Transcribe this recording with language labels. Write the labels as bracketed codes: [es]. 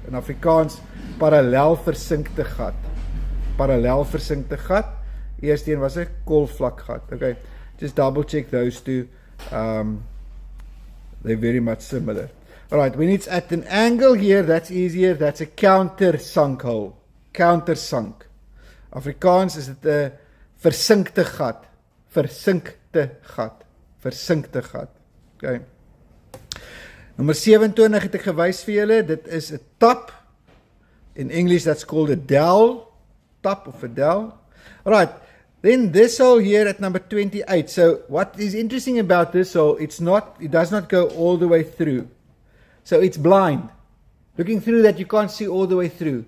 [af] In Afrikaans, parallel versinkte gat. Parallel versinkte gat. Eerste een was 'n koolvlak gat. Okay, [en] just double check those two. They're very much similar. Alright, when it's at an angle here, that's easier. That's a countersunk hole. Countersunk. [af] Afrikaans is dit 'n versinkte gat. Versinkte gat. Versinkte gat. Okay. Nummer 27 het ek gewys vir julle. Dit is 'n tap. [en] In English that's called a dowel. Tap of a dowel. Alright. Then this hole here at number 28. So what is interesting about this hole, it does not go all the way through. So it's blind. Looking through that, you can't see all the way through.